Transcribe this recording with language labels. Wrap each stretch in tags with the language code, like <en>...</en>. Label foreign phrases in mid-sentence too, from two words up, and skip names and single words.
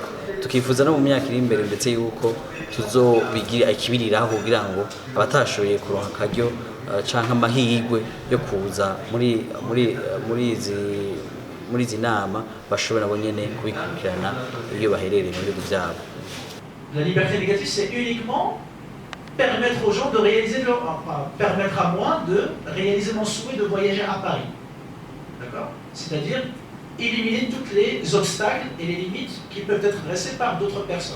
<rn>Tukifuza no mu myaka iri imbere ndetse yuko tuzobigira ikibiriraho kugira ngo abatashoboye kuronka akaryo canke amahirwe yo kuza muri izi nama bashobora nabo nyene kubikurikirana iyo baherereye mu bihugu byabo.</rn> <fr>La liberté négative, c'est uniquement permettre aux gens de réaliser permettre à moi de réaliser mon souhait de voyager à Paris. D'accord? C'est-à-dire éliminer tous les obstacles et les limites qui peuvent être dressées par d'autres personnes.</fr>